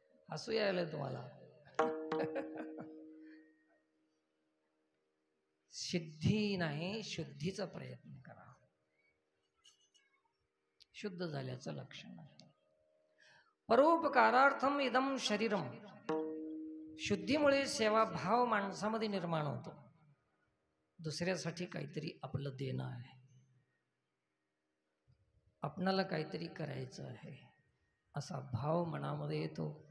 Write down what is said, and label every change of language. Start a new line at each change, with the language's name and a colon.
Marathi: हसू यायलंय तुम्हाला. सिद्धी नाही, शुद्धीचा प्रयत्न करा. शुद्ध झाल्याचं लक्षण आहे.
Sanskrit: परोपकारार्थम इदम शरीरम.
Marathi: शुद्धीमुळे सेवाभाव माणसामध्ये निर्माण होतो. दुसऱ्यासाठी काहीतरी आपलं देणं आहे, आपणाला काहीतरी करायचं आहे, असा भाव मनामध्ये येतो.